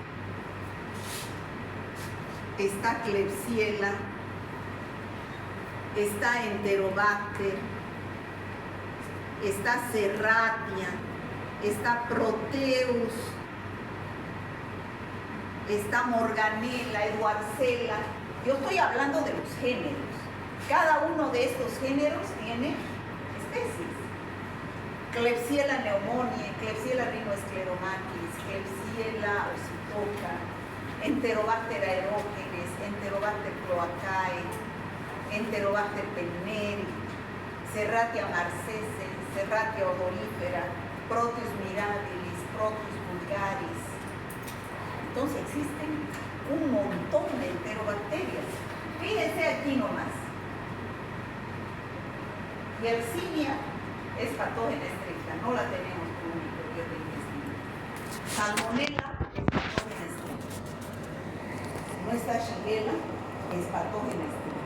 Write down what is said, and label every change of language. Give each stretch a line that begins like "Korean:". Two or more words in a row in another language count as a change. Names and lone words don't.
Spanish: Está Klebsiella, está Enterobacter, está Serratia, está Proteus, está Morganella, Edwardsella. Yo estoy hablando de los géneros. Cada uno de estos géneros tiene especies. Klebsiella pneumoniae, Klebsiella rhinoescleromatis, Klebsiella oxytoca, Enterobacter aerogenes, Enterobacter cloacae, Enterobacter penneri, Serratia marcescens, Serratia odorífera, Proteus mirabilis, Proteus vulgaris. Entonces existen un montón de enterobacterias. Fíjense aquí nomás. Yersinia es patógena estricta, no la tenemos como microbiota intestinal. Salmonella es patógena estricta. Nuestra Shigella es patógena estricta.